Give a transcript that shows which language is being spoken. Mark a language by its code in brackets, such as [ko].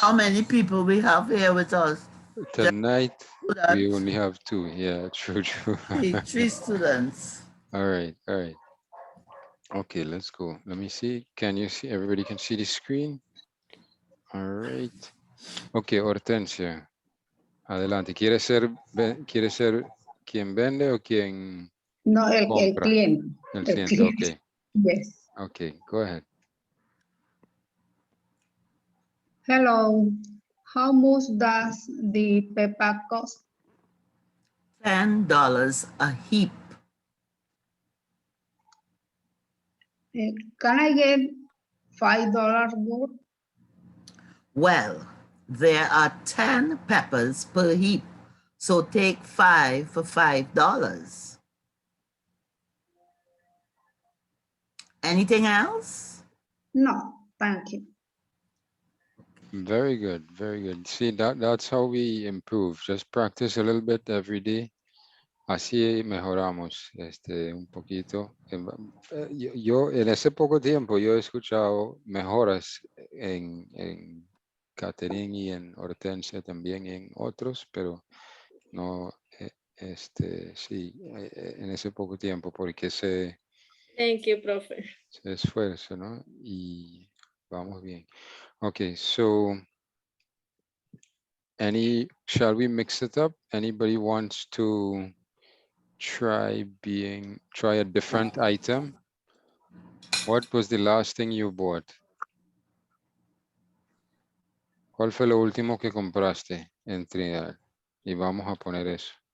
[en] How many people we have here with us? Tonight, we Students. only have 2. Yeah, true, true. Three students. All right, all right. Okay, let's go. Let me see. Can you see? Everybody can see the screen? All right. Okay, Hortensia. Adelante. [es] ¿Quiere ser quien vende o quien No, el compra? cliente. El El cliente, cliente. [en] okay. Yes. Okay, go ahead. Hello. How much does the paper cost? $10 a heap. Can I get $5 more? Well, there are 10 peppers per heap. So take 5 for $5. Anything else? No, thank you. Very good, very good. See, that's how we improve. Just practice a little bit every day. [es] Así mejoramos un poquito. Yo en ese poco tiempo yo he escuchado mejoras en Catherine y en Hortensia también en otros, pero no, sí, en ese poco tiempo porque [en] Thank you, profe. [es] se esfuerzo, ¿no? Y vamos bien. [en] Okay, so shall we mix it up? Anybody wants to try a different item? What was the last thing you bought? [es] ¿Cuál fue lo último que compraste en Trinidad? Y vamos a poner eso.